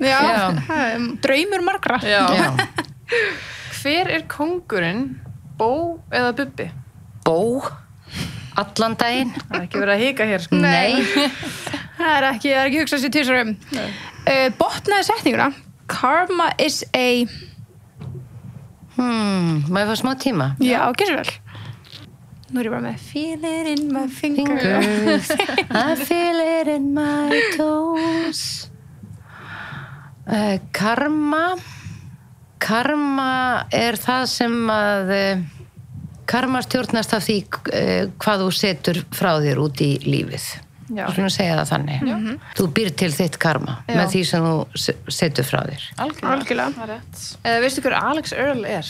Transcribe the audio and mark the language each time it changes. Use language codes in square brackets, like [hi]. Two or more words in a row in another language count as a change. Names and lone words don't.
[is] Draumur margra. Já. Hver er kóngurinn, Bó eða Bubbi? Bó, allan daginn. Það er ekki verið að hika hér, sko. Nei. Það er ekki hugsað sér tvisvar botnaði setninguna. [en] Karma is a... [is] Má ég fá smá tíma? Já, gerðu vel. Nú er ég bara með [en] feel it in my fingers. I feel it in my toes. [is] Karma er það sem að karma stjórnast af því hvað þú setur frá þér út í lífið. Þú svona segja það þannig. Þú býr til þitt karma með því sem þú setur frá þér. Algjörlega. Veistu hver Alex Earl er?